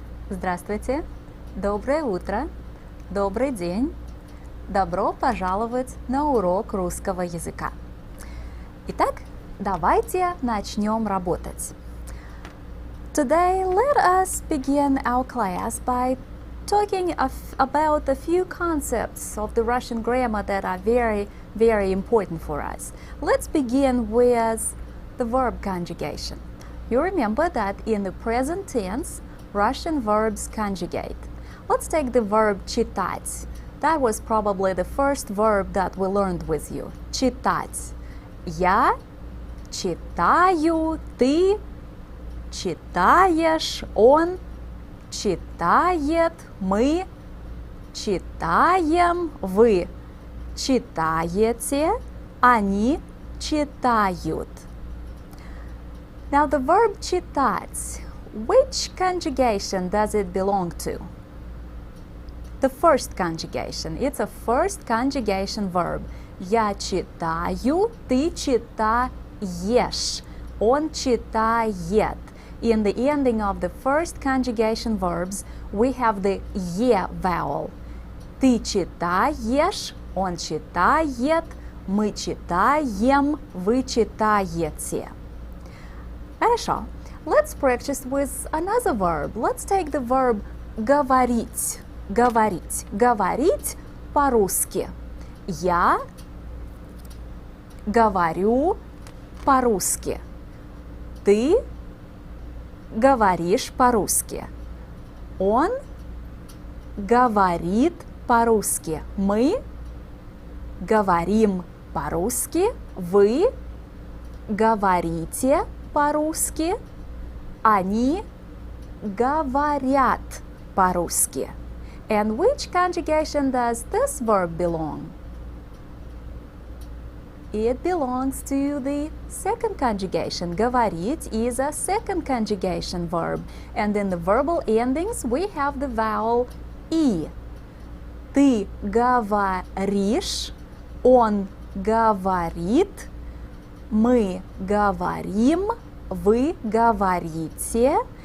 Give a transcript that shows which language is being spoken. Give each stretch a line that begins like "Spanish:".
Russian: Здравствуйте, доброе утро, добрый день, добро пожаловать на урок русского языка. Итак, давайте начнем работать.
English: Today, let us begin our class by talking about a few concepts of the Russian grammar that are very, very important for us. Let's begin with the verb conjugation. You remember that in the present tense, Russian verbs conjugate. Let's take the verb читать. That was probably the first verb that we learned with you.
Russian: Читать. Я читаю, ты читаешь, он читает, мы читаем, вы читаете, они читают.
English: Now the verb читать, which conjugation does it belong to? The first conjugation. It's a first conjugation verb.
Russian: Я читаю, ты читаешь, он читает.
English: In the ending of the first conjugation verbs, we have the «е» vowel.
Russian: Ты читаешь, он читает, мы читаем, вы читаете. Хорошо.
English: Let's practice with another verb. Let's take the verb говорить.
Russian: Говорить. Говорить по-русски. Я говорю по-русски. Ты говоришь по-русски. Он говорит по-русски. Мы говорим по-русски. Вы говорите по-русски. Они говорят по-русски.
English: And which conjugation does this verb belong? It belongs to the second conjugation. Говорить is a second conjugation verb. And in the verbal endings, we have the vowel «и».
Russian: Ты говоришь, он говорит, мы говорим, вы говорите.